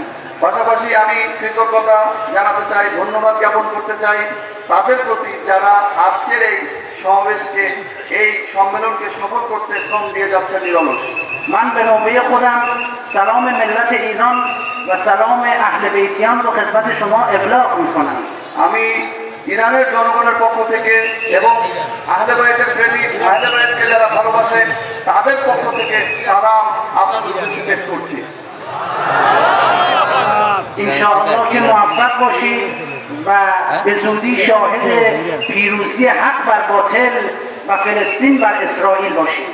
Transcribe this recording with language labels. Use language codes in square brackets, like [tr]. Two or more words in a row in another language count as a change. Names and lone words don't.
[bn] পাশাপাশি আমি কৃতজ্ঞতা জানাতে চাই, ধন্যবাদ জ্ঞাপন করতে চাই তাদের প্রতি যারা আজকের এই সমাবেশকে, এই সম্মেলনকে সফল করতে শ্রম দিয়ে যাচ্ছেন নিরলস। [fa] من به نوبه خودم سلام ملت ایران و سلام اهل بیتیان رو خدمت شما ابلاغ می‌کنم। [bn] আমি ইরানের জনগণের পক্ষ থেকে এবং আহলে বাইতের প্রেমিক, আহলে বাইতকে যারা ভালোবাসে তাদের পক্ষ থেকে সালাম আপনাদের উদ্দেশ্যে পেশ করছি। [fa] انشاءالله که موفق باشید و به زودی شاهد پیروزی حق بر باطل و فلسطین بر اسرائیل باشید।